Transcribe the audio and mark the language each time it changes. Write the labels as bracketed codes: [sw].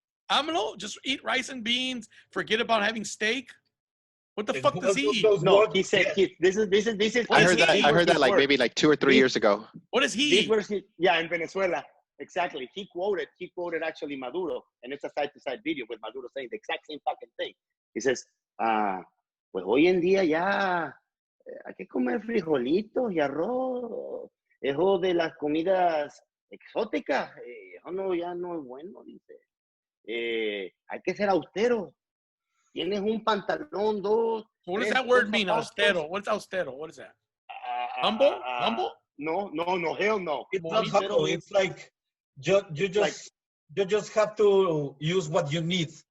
[en] AMLO, just eat rice and beans, forget about having steak? What the fuck does he eat? No, he said this is. I heard that like maybe like 2 or 3 years ago. What does he eat? Yeah, in Venezuela. Exactly. He quoted actually Maduro, and it's a side-to-side video with Maduro saying the exact same fucking thing. [es] He says, pues hoy en día ya hay que comer frijolitos y arroz. Eso de las comidas exóticas, ya no es bueno, dice. Hay que ser austero. Tienes un pantalón, dos. [en] What does that word mean, austero? What's austero? What is that? Humble? Humble? No, hell no. It's not humble. It's like you just have to use what you need.